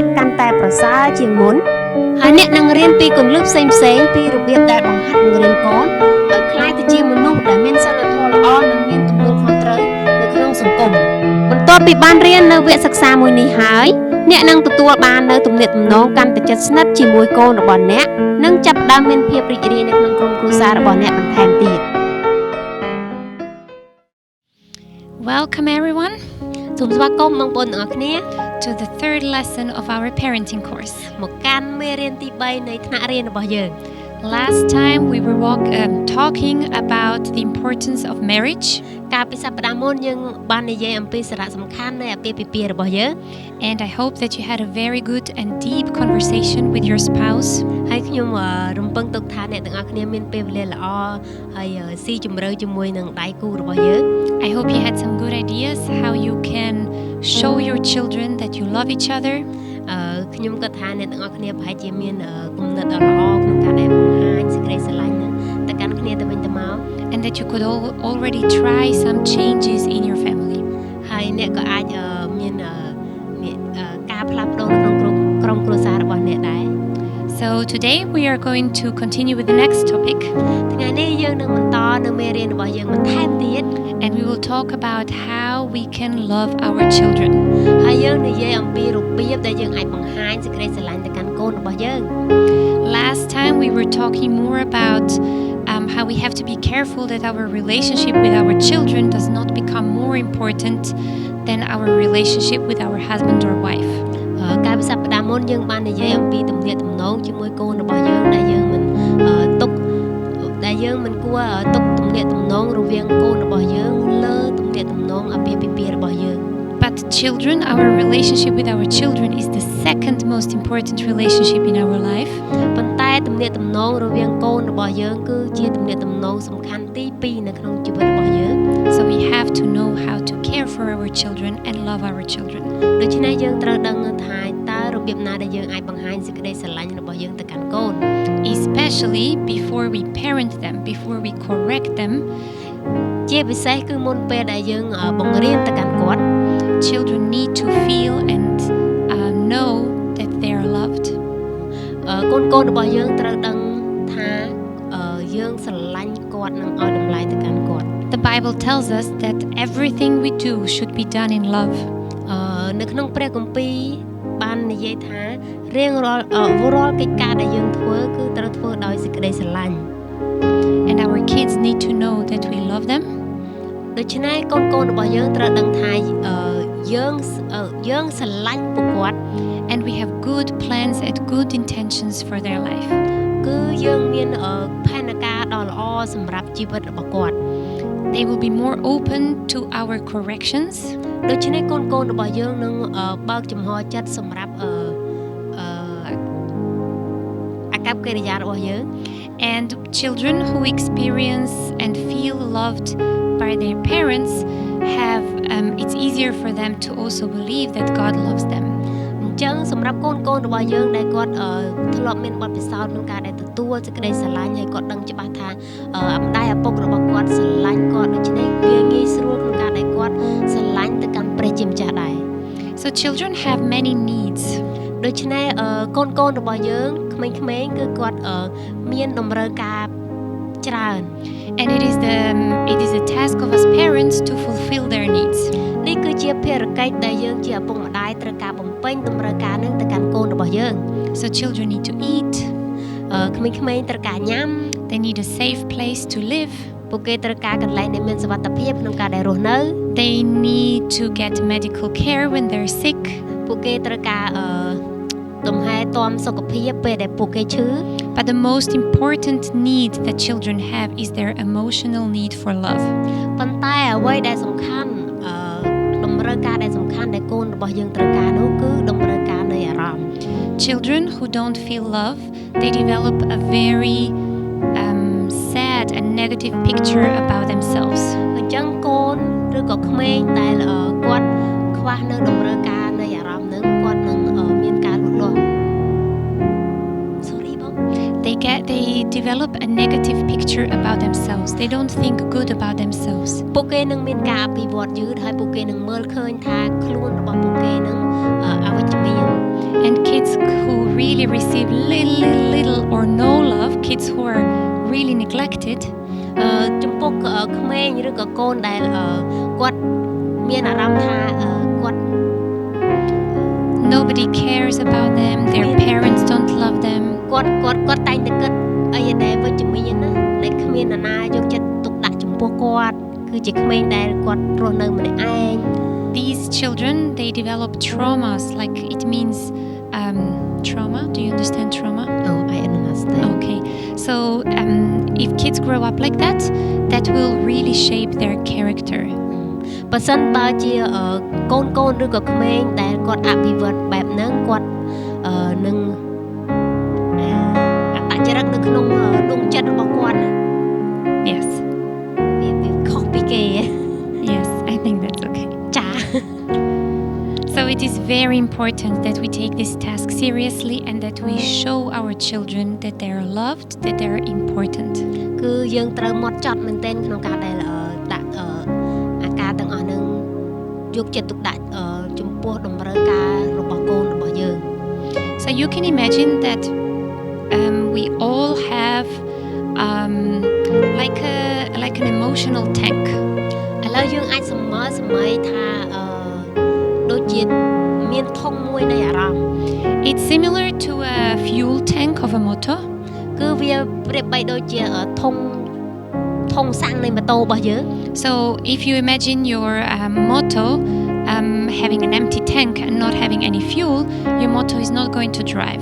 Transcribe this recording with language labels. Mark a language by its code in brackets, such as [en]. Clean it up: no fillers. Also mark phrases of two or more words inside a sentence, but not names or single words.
[km] កាន់តែប្រសើរជាងមុនហើយអ្នកនឹងរៀនពីគន្លឹះផ្សេងៗពីរបៀបដែលបង្ហាត់បង្រៀនកូនឲ្យក្លាយទៅជាមនុស្សដែលមានសីលធម៌ល្អនិងមានទំនួលខុសត្រូវនៅក្នុងសង្គមបន្ទាប់ពីបានរៀននៅវគ្គសិក្សាមួយនេះហើយអ្នកនឹងទទួលបាននៅទំនាក់ទំនងកាន់តែជិតស្និទ្ធជាមួយកូនរបស់អ្នកនិងចាប់ផ្ដើមមានភាពរីករាយនៅក្នុងក្រុមគ្រួសាររបស់អ្នកបន្ថែមទៀត [en] Welcome everyone [km] សូមស្វាគមន៍បងប្អូនទាំងអស់គ្នា [en] to the third lesson of our parenting course [km] មកកាន់មេរៀនទី3នៃថ្នាក់រៀនរបស់យើង [en] Last time we were talking about the importance of marriage [km] កាលពីសប្តាហ៍មុនយើងបាននិយាយអំពីសារៈសំខាន់នៃអាពាហ៍ពិពាហ៍របស់យើង [en] and I hope that you had a very good and deep conversation with your spouse [km] ហើយខ្ញុំរំពឹងទុកថាអ្នកទាំងអស់គ្នាមានពេលវេលាល្អហើយស៊ីជម្រៅជាមួយនឹងដៃគូរបស់យើង [en] I hope you had some good ideas how you can show your children that you love each other [km] ខ្ញុំគិតថាអ្នកទាំងអស់គ្នាប្រហែលជាមានគំនិតដ៏ល្អក្នុងការដែលបង្ហាញសេចក្តីស្រឡាញ់ទៅកាន់គ្នាទៅវិញទៅមក [en] and that you could already try some changes in your family [km] ហើយអ្នកក៏អាចមានការផ្លាស់ប្ដូរក្នុងក្រុមគ្រួសាររបស់អ្នកដែរ [en] So today we are going to continue with the next topic [km] ថ្ងៃនេះយើងនឹងបន្តនៅមេរៀនរបស់យើងបន្ថែមទៀត [en] and we will talk about how we can love our children [km] ហើយយើងនិយាយអំពីរបៀបដែលយើងអាចបង្ហាញសេចក្តីស្រឡាញ់ទៅកាន់កូនរបស់យើង [en] Last time we were talking more about how we have to be careful that our relationship with our children does not become more important than our relationship with our husband or wife [km] កាលពីសប្តាហ៍មុនយើងបាននិយាយអំពីទំនាក់ទំនងជាមួយកូនរបស់យើងដែលយើងមិនគួរទុកទំនាក់ទំនងរវាងកូនរបស់យើងលើទំនាក់ទំនងអាពាហ៍ពិពាហ៍របស់យើង [en] But children, our relationship with our children is the second most important relationship in our life. [km] ប៉ុន្តែទំនាក់ទំនងរវាងកូនរបស់យើងគឺជាទំនាក់ទំនងសំខាន់ទី2នៅក្នុងជីវិតរបស់យើង [en] So we have to know how to care for our children and love our children. [km] ដូច្នេះយើងត្រូវដឹងថាតើរបៀបណាដែលយើងអាចបង្ហាញសេចក្តីស្រឡាញ់របស់យើងទៅកាន់កូន [en] Especially before we parent them, before we correct them. [km] ជាពិសេសគឺមុនពេលដែលយើងបង្រៀនទៅកាន់គាត់ [en] Children need to feel and know that they are loved. [km] កូនរបស់យើងត្រូវដឹងថាយើងស្រឡាញ់គាត់និងឲ្យតម្លៃទៅកាន់គាត់ [en] The Bible tells us that everything we do should be done in love. [km] នៅក្នុងព្រះគម្ពីរបាននិយាយថារៀងរាល់កិច្ចការដែលយើងធ្វើគឺត្រូវធ្វើដោយសេចក្តីស្រឡាញ់ [en] And our kids need to know that we love them. [km] ដូច្នេះកូនរបស់យើងត្រូវដឹងថាយើងស្រឡាញ់ពួកគាត់ [en] and we have good plans and good intentions for their life [km] គឺយើងមានផែនការដ៏ល្អសម្រាប់ជីវិតរបស់គាត់ [en] They will be more open to our corrections [km] ដូច្នេះកូនរបស់យើងនឹងបើកចំហចិត្តសម្រាប់អាកប្បកិរិយារបស់យើង [en] and children who experience and feel loved by their parents have it's easier for them to also believe that God loves them [km] អញ្ចឹងសម្រាប់កូនរបស់យើងដែលគាត់ធ្លាប់មានបទពិសោធន៍ក្នុងការដែលទទួលសេចក្តីស្រឡាញ់ហើយគាត់ដឹងច្បាស់ថាម្ដាយឪពុករបស់គាត់ស្រឡាញ់គាត់ដូច្នេះវាងាយស្រួលក្នុងការដែលគាត់ស្រឡាញ់ទៅកាន់ព្រះជាម្ចាស់ដែរ [en] So children have many needs [km] ដូច្នេះកូនរបស់យើងក្មេងៗគឺគាត់មានតម្រូវការច្រើន [en] and it is the task of us parents to fulfill their needs [km] នេះគឺជាភារកិច្ចដែលយើងជាឪពុកម្ដាយត្រូវការបំពេញតម្រូវការនឹងទៅកាន់កូនរបស់យើង [en] So children need to eat [km] ក្មេងៗត្រូវការញ៉ាំ [en] They need a safe place to live [km] ពួកគេត្រូវការកន្លែងដែលមានសុវត្ថិភាពក្នុងការដែលរស់នៅ [en] They need to get medical care when they're sick [km] ពួកគេត្រូវការទំហែទាំសុខភាពពេលដែលពួកគេឈឺ [en] But the most important need that children have is their emotional need for love [km] ប៉ុន្តែអ្វីដែលសំខាន់តម្រូវការដែលសំខាន់ដែលកូនរបស់យើងត្រូវការនោះគឺ [en] children who don't feel love, they develop a very sad and negative picture about themselves. [km] អញ្ចឹងកូនឬក៏ក្មេងដែលគាត់ខ្វះនៅតម្រូវការនៃអារម្មណ៍ហ្នឹងគាត់នឹងមានការលូតលាស់ Sorry បង [en] They develop a negative picture about themselves. They don't think good about themselves. [km] ពួកគេនឹងមានការអភិវឌ្ឍយឺតហើយពួកគេនឹងមើលឃើញថាខ្លួនរបស់ពួកគេនឹងអវិជ្ជមាន [en] And kids who really receive little or no love, kids who are really neglected, [km] ចំពោះក្មេងឬក៏កូនដែលគាត់មានអារម្មណ៍ថាគាត់ [en] nobody cares about them, their parents don't love them. [km] គាត់តែងតែគិតអីដែលវិជ្ជមានណាដែលគ្មាននរណាយកចិត្តទុកដាក់ចំពោះគាត់គឺជាក្មេងដែលគាត់រស់នៅម្នាក់ឯង [en] These children, they develop traumas, like it means trauma. Do you understand trauma? Oh, I understand. Okay. So if kids grow up like that, that will really shape their character. [km] បើសិនបើជាកូនឬក៏ក្មេងដែលគាត់អភិវឌ្ឍបែបហ្នឹងគាត់នឹងអត្តចរិតនៅក្នុងដួងចិត្តរបស់គាត់ណា [en] Yes. [km] វាខុសពីគេ [en] Yes, I think that's okay. [km] ចា [en] So it is very important that we take this task seriously and that we show our children that they are loved, that they are important. [km] គឺយើងត្រូវហ្មត់ចត់មែនទែនក្នុងការដែលដាក់អាការទាំងអស់ហ្នឹងយកចិត្តទុកដាក់ចំពោះតម្រូវការរបស់កូនរបស់យើង [en] So you can imagine that we all have like an emotional tank. [km] ឥឡូវយើងអាចសម័យថាដូចជាមានធុងមួយនៃអារម្មណ៍ [en] It's similar to a fuel tank of a motor. [km] គឺវាប្រៀបបីដូចជាធុងសាំងនៃម៉ូតូរបស់យើង [en] So if you imagine your motor having an empty tank and not having any fuel, your motor is not going to drive.